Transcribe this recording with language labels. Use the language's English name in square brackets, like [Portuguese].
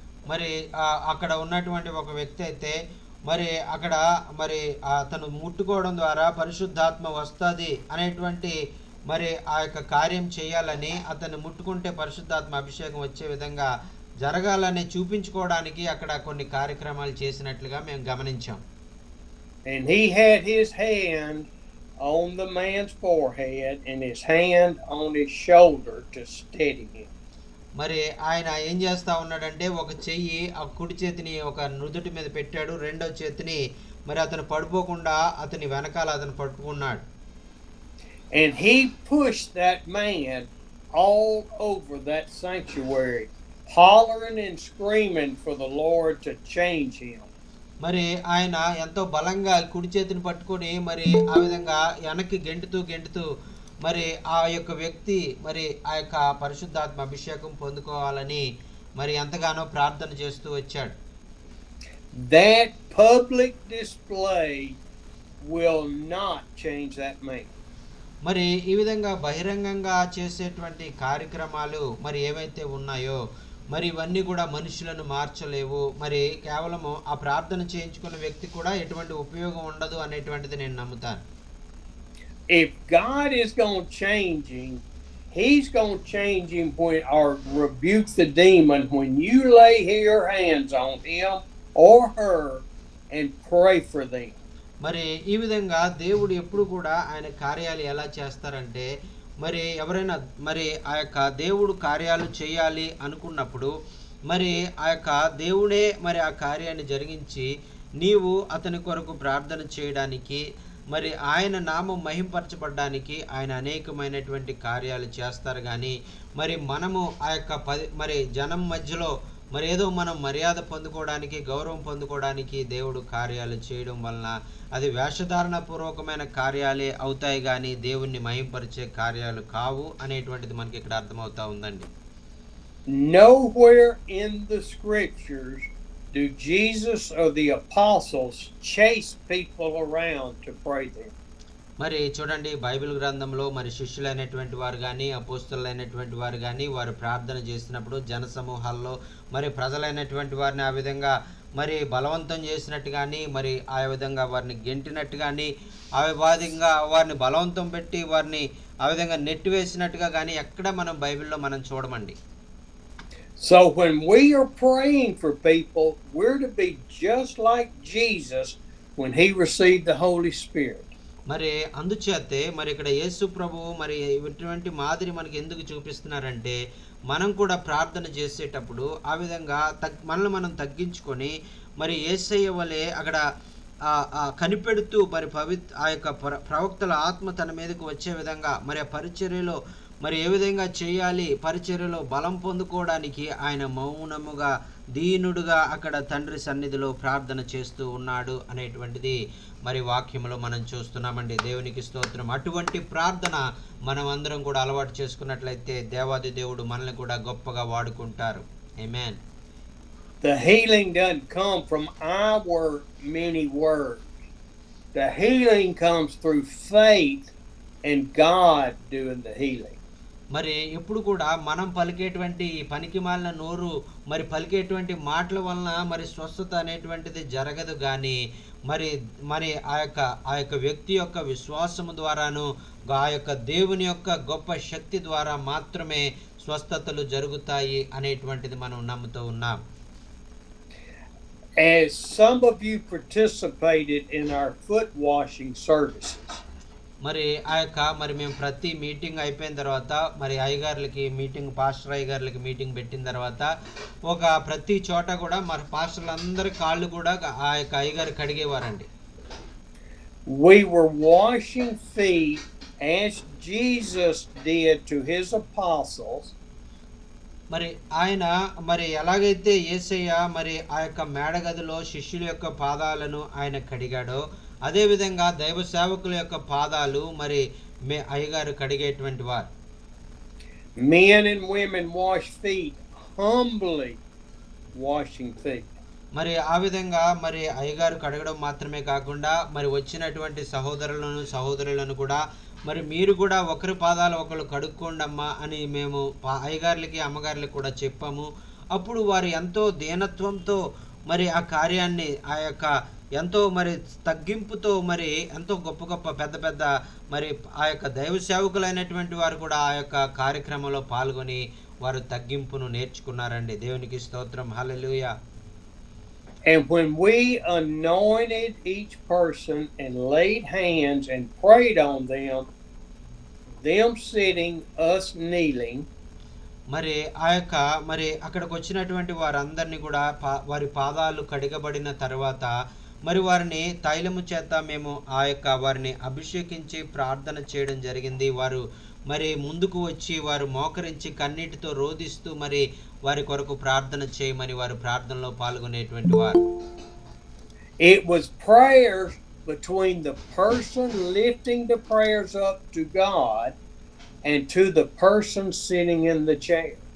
[Telugu] మరి అక్కడ ఉన్నటువంటి ఒక వ్యక్తి అయితే మరి అక్కడ మరి అతను ముట్టుకోవడం ద్వారా పరిశుద్ధాత్మ వస్తుంది అనేటువంటి మరి ఆ యొక్క కార్యం చేయాలని, అతన్ని ముట్టుకుంటే పరిశుద్ధాత్మ అభిషేకం వచ్చే విధంగా జరగాలని చూపించుకోవడానికి అక్కడ కొన్ని కార్యక్రమాలు చేసినట్లుగా మేము గమనించాం. [English] And he had his hand on the man's forehead and his hand on his shoulder to steady him. [Telugu] మరి ఆయన ఏం చేస్తా ఉన్నాడంటే ఒక చెయ్యి ఆ కుడి చేతిని ఒక నుదుటి మీద పెట్టాడు, రెండో చేతిని మరి అతను పడిపోకుండా అతని వెనకాల అతను పట్టుకున్నాడు. [English] And he pushed that man all over that sanctuary, hollering and screaming for the Lord to change him. [Telugu] మరి ఆయన ఎంతో బలంగా కుడి చేతిని పట్టుకొని మరి ఆ విధంగా వెనక్కి గెంటుతూ మరి ఆ యొక్క వ్యక్తి మరి ఆ యొక్క పరిశుద్ధాత్మ అభిషేకం పొందుకోవాలని మరి ఎంతగానో ప్రార్థన చేస్తూ వచ్చాడు. [English] That public display will not change that man. [Telugu] మరి ఈ విధంగా బహిరంగంగా చేసేటువంటి కార్యక్రమాలు మరి ఏవైతే ఉన్నాయో మరి ఇవన్నీ కూడా మనుషులను మార్చలేవు. మరి కేవలము ఆ ప్రార్థన చేయించుకున్న వ్యక్తి కూడా ఎటువంటి ఉపయోగం ఉండదు అనేటువంటిది నేను నమ్ముతాను. [English] If God is going to change him, he's going to change him or rebuke the demon when you lay your hands on him or her and pray for them. [Telugu] మరి ఈ విధంగా దేవుడు ఎప్పుడు కూడా ఆయన కార్యాలు ఎలా చేస్తారంటే మరి ఎవరైనా మరి ఆ యొక్క దేవుడు కార్యాలు చేయాలి అనుకున్నప్పుడు మరి ఆ యొక్క దేవుడే మరి ఆ కార్యాన్ని జరిగించి నీవు అతని కొరకు ప్రార్థన చేయడానికి మరి ఆయన నామం మహింపరచబడడానికి ఆయన అనేకమైనటువంటి కార్యాలు చేస్తారు. కానీ మరి మనము ఆ యొక్క మరి జనం మధ్యలో మరి ఏదో మనం మర్యాద పొందుకోవడానికి, గౌరవం పొందుకోవడానికి దేవుడు కార్యాలు చేయడం వలన అది వేషధారణ పూర్వకమైన కార్యాలే అవుతాయి కానీ దేవుణ్ణి మహింపరిచే కార్యాలు కావు అనేటువంటిది మనకి ఇక్కడ అర్థమవుతా ఉందండి. [English] Nowhere in the scriptures do Jesus or the apostles chase people around to pray them. [Telugu] మరి చూడండి, బైబిల్ గ్రంథంలో మరి శిష్యులైనటువంటి వారు కానీ అపోస్తలులైనటువంటి వారు కానీ వారు ప్రార్థన చేసినప్పుడు జన సమూహాల్లో మరి ప్రజలైనటువంటి వారిని ఆ విధంగా మరి బలవంతం చేసినట్టు కానీ మరి ఆ విధంగా వారిని గెంటినట్టు కానీ ఆ విధంగా వారిని బలవంతం పెట్టి వారిని ఆ విధంగా నెట్టివేసినట్టుగా కానీ ఎక్కడ మనం బైబిల్లో మనం చూడమండి. [English] So when we are praying for people, we're to be just like Jesus when he received the Holy Spirit. [Telugu] మరి అందుచేతే మరి ఇక్కడ యేసు ప్రభువు మరి ఇటువంటి మాదిరి మనకి ఎందుకు చూపిస్తున్నారంటే మనం కూడా ప్రార్థన చేసేటప్పుడు ఆ విధంగా మనల్ని మనం తగ్గించుకొని మరి యేసయ్య వలె అక్కడ కనిపెడుతూ మరి ఆ యొక్క ప్రవక్తల ఆత్మ తన మీదకు వచ్చే విధంగా మరి ఆ పరిచర్యలో మరి ఏ విధంగా చేయాలి, పరిచర్యలో బలం పొందుకోవడానికి ఆయన మౌనముగా దీనుడుగా అక్కడ తండ్రి సన్నిధిలో ప్రార్థన చేస్తూ ఉన్నాడు అనేటువంటిది మరి వాక్యంలో మనం చూస్తున్నామండి. దేవునికి స్తోత్రం. అటువంటి ప్రార్థన మనం అందరం కూడా అలవాటు చేసుకున్నట్లయితే దేవాది దేవుడు మనల్ని కూడా గొప్పగా వాడుకుంటారు. ఆమేన్. [English] the healing doesn't come from our many words. The healing comes through faith and God doing the healing. [Telugu] మరి ఎప్పుడు కూడా మనం పలికేటువంటి పనికి మాలిన నోరు మరి పలికేటువంటి మాటల వలన మరి స్వస్థత అనేటువంటిది జరగదు కానీ మరి మరి ఆ యొక్క వ్యక్తి యొక్క విశ్వాసము ద్వారాను ఆ యొక్క దేవుని యొక్క గొప్ప శక్తి ద్వారా మాత్రమే స్వస్థతలు జరుగుతాయి అనేటువంటిది మనం నమ్ముతూ ఉన్నాం. [English] As some of you participated in our foot washing services. [Telugu] మరి మరి మేము ప్రతి మీటింగ్ అయిపోయిన తర్వాత మరి అయ్యగారులకి మీటింగ్ పాస్టర్ అయ్యగారులకి మీటింగ్ పెట్టిన తర్వాత ఒక ప్రతి చోట కూడా మరి పాస్టర్లందరి కాళ్ళు కూడా ఆ యొక్క అయ్యగారు కడిగేవారండి. [English] We were washing feet as Jesus did to his apostles. [Telugu] మరి ఆయన మరి ఎలాగైతే యేసయ్య మరి ఆ యొక్క మేడగదిలో శిష్యుల యొక్క పాదాలను ఆయన కడిగాడో అదే విధంగా దైవ సేవకుల యొక్క పాదాలు మరి అయ్యగారు కడిగేటువంటి వారు. [English] Men and women wash feet, humbly washing feet. [Telugu] మరి ఆ విధంగా మరి అయ్యగారు కడగడం మాత్రమే కాకుండా మరి వచ్చినటువంటి సహోదరులను కూడా మరి మీరు కూడా ఒకరి పాదాలు ఒకరు కడుక్కోండమ్మా అని మేము అయ్యగారులకి అమ్మగారులకి కూడా చెప్పాము. అప్పుడు వారు ఎంతో దీనత్వంతో మరి ఆ కార్యాన్ని ఆ యొక్క ఎంతో మరి తగ్గింపుతో మరి ఎంతో గొప్ప పెద్ద మరి ఆ యొక్క దైవ సేవకులైనటువంటి వారు కూడా ఆ యొక్క కార్యక్రమంలో పాల్గొని వారు తగ్గింపును నేర్చుకున్నారండి. దేవునికి స్తోత్రం. హల్లెలూయా. [English] And when we anointed each person and laid hands and prayed on them sitting, us kneeling, [Telugu] మరి మరి అక్కడికి వచ్చినటువంటి వారందరినీ కూడా వారి పాదాలు కడిగబడిన తర్వాత మరి వారిని తైలము చేత మేము వారిని అభిషేకించి ప్రార్థన చేయడం జరిగింది. వారు మరి ముందుకు వచ్చి వారు మోకరించి కన్నీటితో రోదిస్తూ మరి వారి కొరకు ప్రార్థన చేయమని వారు ప్రార్థనలో పాల్గొనేటువంటి వారు. [English] It was prayers between the person lifting the prayers up to God and to the person sitting in the chair.